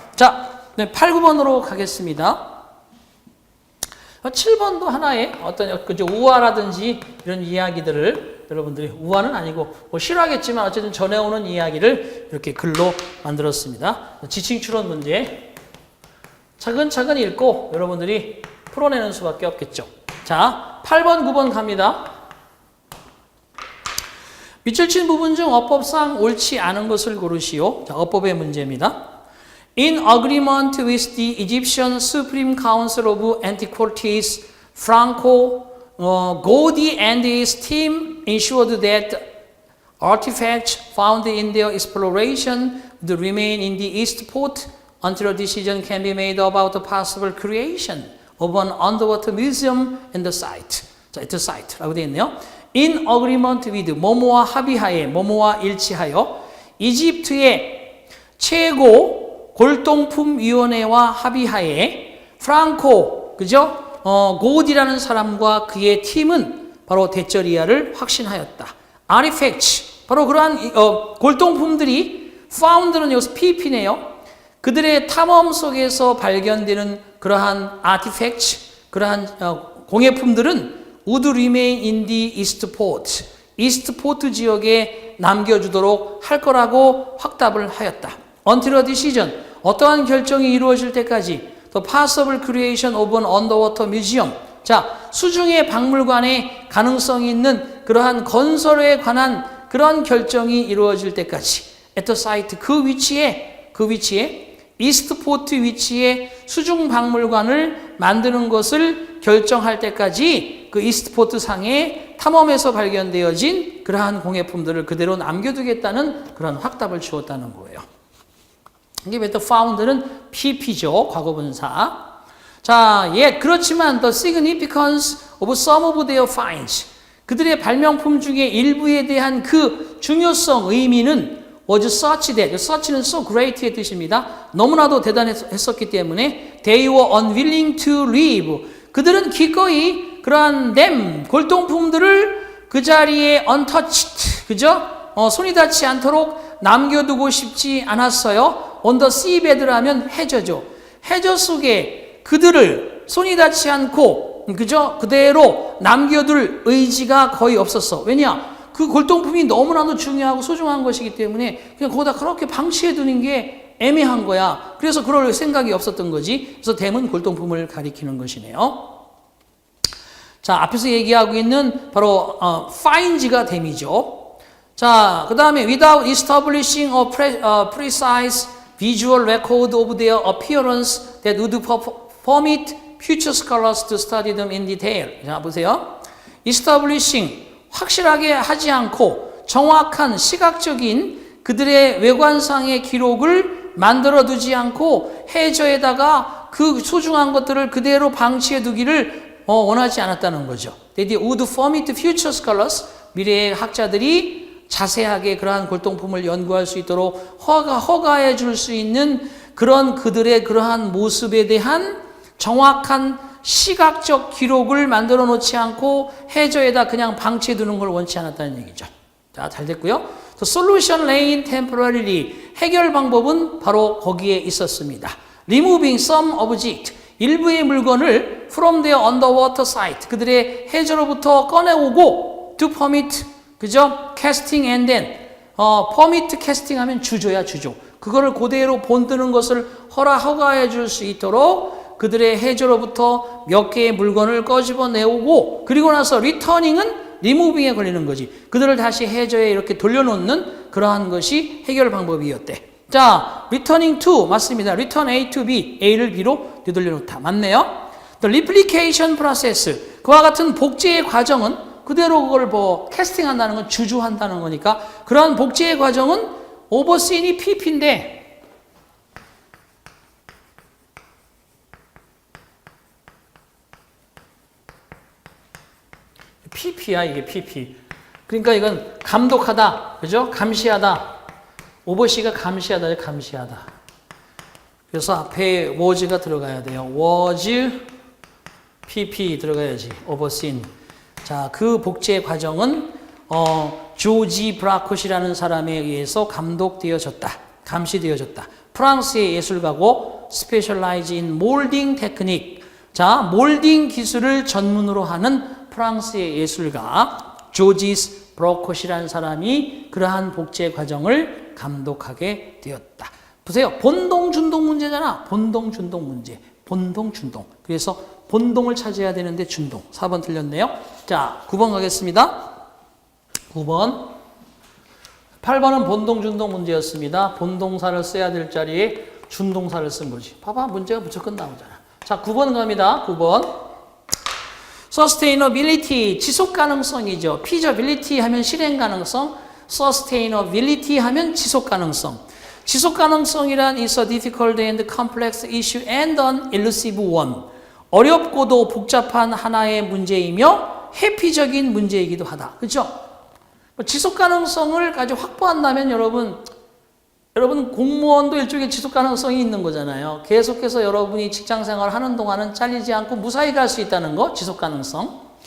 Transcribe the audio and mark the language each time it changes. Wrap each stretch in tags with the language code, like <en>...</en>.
<ko>자, 8, 9번으로 가겠습니다. 7번도 하나의 어떤 그죠 우화라든지 이런 이야기들을 여러분들이 우화는 아니고 뭐 싫어하겠지만 어쨌든 전해오는 이야기를 이렇게 글로 만들었습니다. 지칭 추론 문제 차근차근 읽고 여러분들이 풀어내는 수밖에 없겠죠. 자, 8번, 9번 갑니다. 밑줄 친 부분 중 어법상 옳지 않은 것을 고르시오. 자, 어법의 문제입니다.</ko> <en>In agreement with the Egyptian Supreme Council of Antiquities, Franco Godi and his team ensured that artifacts found in their exploration would remain in the East Port until a decision can be made about the possible creation of an underwater museum in the site.</en> <ko>자,</ko> <en>at the site</en> <ko>라고 되어 있네요.</ko> <en>In agreement with,</en> <ko>뭐뭐와 합의하에, 뭐뭐와 일치하여 이집트의 최고 골동품위원회와 합의하에 프랑코, 그죠? 고디라는 사람과 그의 팀은 바로 데쩌리아를 확신하였다. 아티팩트, 바로 그러한 골동품들이 found는 여기서 PP네요. 그들의 탐험 속에서 발견되는 그러한 아티팩트, 그러한 공예품들은</ko> <en>would remain in the East Port,</en> <ko>이스트 포트 지역에 남겨주도록 할 거라고 확답을 하였다.</ko> <en>Until a decision,</en> <ko>어떠한 결정이 이루어질 때까지</ko> <en>The possible creation of an underwater museum.</en> <ko>자, 수중의 박물관에 가능성이 있는 그러한 건설에 관한 그런 결정이 이루어질 때까지</ko> <en>at the site,</en> <ko>그 위치에 이스트포트 위치에 수중 박물관을 만드는 것을 결정할 때까지 그 이스트포트 상에 탐험에서 발견되어진 그러한 공예품들을 그대로 남겨두겠다는 그런 확답을 주었다는 거예요. 이게 the found는 PP죠. 과거분사.</ko> <en>자, yet 그렇지만 the significance of some of their finds,</en> <ko>그들의 발명품 중에 일부에 대한 그 중요성, 의미는</ko> <en>was such that, such는 so great의 뜻입니다.</en> <ko>너무나도 대단했었기 때문에</ko> <en>they were unwilling to leave,</en> <ko>그들은 기꺼이 그러한 them, 골동품들을 그 자리에 untouched, 그죠? 손이 닿지 않도록 남겨두고 싶지 않았어요.</ko> <en>on the seabed</en> <ko>라면 해저죠. 해저 속에 그들을 손이 닿지 않고, 그죠? 그대로 남겨둘 의지가 거의 없었어. 왜냐? 그 골동품이 너무나도 중요하고 소중한 것이기 때문에 그냥 거기다 그렇게 방치해 두는 게 애매한 거야. 그래서 그럴 생각이 없었던 거지. 그래서 댐은 골동품을 가리키는 것이네요. 자, 앞에서 얘기하고 있는 바로 finds가 댐이죠.</ko> <en>자, 그 다음에 without establishing a precise visual record of their appearance that would permit future scholars to study them in detail.</en> <ko>자, 보세요.</ko> <en>establishing,</en> <ko>확실하게 하지 않고 정확한 시각적인 그들의 외관상의 기록을 만들어 두지 않고 해저에다가 그 소중한 것들을 그대로 방치해 두기를 원하지 않았다는 거죠.</ko> <en>They would permit future scholars,</en> <ko>미래의 학자들이 자세하게 그러한 골동품을 연구할 수 있도록 허가해 줄 수 있는 그런 그들의 그러한 모습에 대한 정확한 시각적 기록을 만들어 놓지 않고 해저에다 그냥 방치해 두는 걸 원치 않았다는 얘기죠. 자, 잘 됐고요.</ko> <en>The solution lay in temporarily.</en> <ko>해결 방법은 바로 거기에 있었습니다.</ko> <en>Removing some object.</en> <ko>일부의 물건을</ko> <en>from their underwater site.</en> <ko>그들의 해저로부터 꺼내오고</ko> <en>to permit. 그죠? casting and then.</en> <ko>permit casting 하면 주조야, 주조. 그거를 그대로 본드는 것을 허가해 줄 수 있도록 그들의 해저로부터 몇 개의 물건을 꺼집어내오고 그리고 나서 리터닝은 리무빙에 걸리는 거지. 그들을 다시 해저에 이렇게 돌려놓는 그러한 것이 해결 방법이었대. 자,</ko> <en>returning to</en> <ko>맞습니다.</ko> <en>return A to B,</en> <ko>A를 B로 되돌려놓다. 맞네요. The replication process, 그와 같은 복제의 과정은 그대로 그걸 캐스팅한다는 건 주조한다는 거니까 그러한 복제의 과정은 overseen이 PP인데 PP야, 이게 PP. 그러니까 이건 감독하다, 그죠? 감시하다. 오버시가 감시하다, 감시하다. 그래서 앞에 was가 들어가야 돼요. was, PP 들어가야지. overseen. 자, 그 복제 과정은 조지 브라콧이라는 사람에 의해서 감독되어졌다. 감시되어졌다. 프랑스의 예술가고</ko> <en>specialize in molding technique.</en> <ko>자, 몰딩 기술을 전문으로 하는 프랑스의 예술가 조지스 브라콧이라는 사람이 그러한 복제 과정을 감독하게 되었다. 보세요. 본동, 준동 문제잖아. 본동, 준동 문제. 본동, 준동. 그래서 본동을 찾아야 되는데 준동. 4번 틀렸네요. 자, 9번 가겠습니다. 9번. 8번은 본동, 준동 문제였습니다. 본동사를 써야 될 자리에 준동사를 쓴 거지. 봐봐, 문제가 무조건 나오잖아. 자, 9번 갑니다. 9번. sustainability, 지속 가능성이죠. feasibility 하면 실행 가능성, sustainability 하면 지속 가능성. 지속 가능성이란</ko> <en>is a difficult and complex issue and an elusive one.</en> <ko>어렵고도 복잡한 하나의 문제이며 회피적인 문제이기도 하다. 그렇죠? 지속 가능성을 가지고 확보한다면 여러분 공무원도 일종의 지속 가능성이 있는 거잖아요. 계속해서 여러분이 직장 생활을 하는 동안은 잘리지 않고 무사히 갈 수 있다는 거, 지속 가능성.</ko>